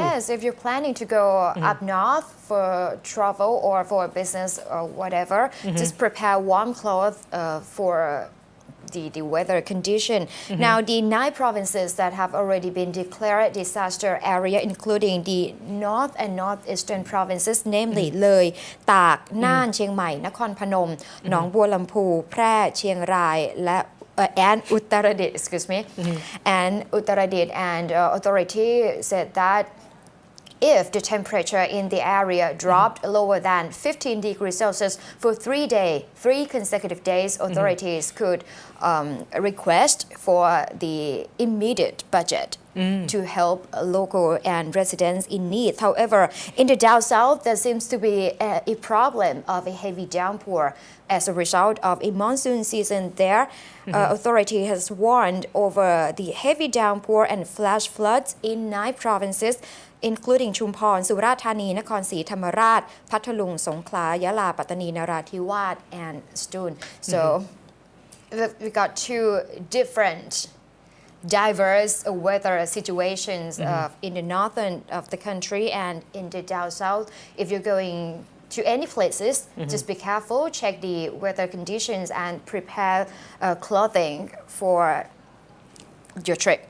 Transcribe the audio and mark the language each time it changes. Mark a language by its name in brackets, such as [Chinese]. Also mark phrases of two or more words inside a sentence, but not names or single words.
[English] Yes, if you're planning to go up north for travel or for business or whatever, just prepare warm clothes for the weather condition. Now, the 9 provinces that have already been declared disaster area, including the north and northeastern provinces, namely Loi, Tak, Nan, Chiang Mai, Nakhon Phanom, Nong Bua Lampu, Phra, Chiang Rai, and Uttaradit, and Uttaradit, and authority said that if the temperature in the area dropped lower than 15 degrees Celsius for 3 consecutive days, authorities could request for the immediate budget to help local and residents in need. However, in the down south, there seems to be a problem of a heavy downpour as a result of a monsoon season there. Authority has warned over the heavy downpour and flash floods in 9 provinces, including Chumphon, Surat Thani, Nakhon Si Thammarat, Pathalung, Songkhla, Yala, Pattani, Narathiwat, and Ston. So we got 2 different diverse weather situations in the northern of the country and in the down south. If you're going to any places, just be careful, check the weather conditions and prepare clothing for your trip.